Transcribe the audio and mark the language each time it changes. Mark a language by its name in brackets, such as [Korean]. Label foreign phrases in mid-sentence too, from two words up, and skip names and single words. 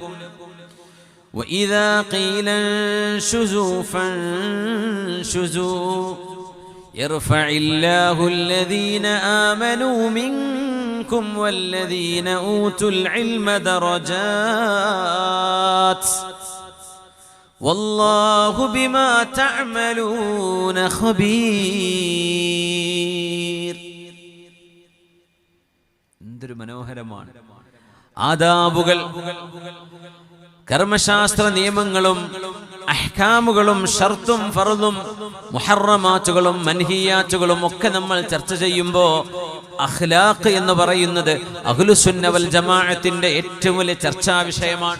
[Arabic] وإذا قيل انشزوا فانشزوا يرفع الله الذين آمنوا منكم والذين أوتوا العلم درجات والله بما تعملون خبير. [Malayalam] എന്തൊരു മനോഹരമാണ് ആദാബുകൾ, കർമ്മശാസ്ത്ര നിയമങ്ങളും അഹ്കാമുകളും ഷർത്തും ഫർളും മുഹറമാത്തുകളും മൻഹിയാത്തുകളും ഒക്കെ നമ്മൾ ചർച്ച ചെയ്യുമ്പോൾ അഖ്ലാഖ് എന്ന് പറയുന്നത് അഹ്ലുസുന്ന വൽ ജമാഅത്തിന്റെ ഏറ്റവും വലിയ ചർച്ചാ വിഷയമാണ്.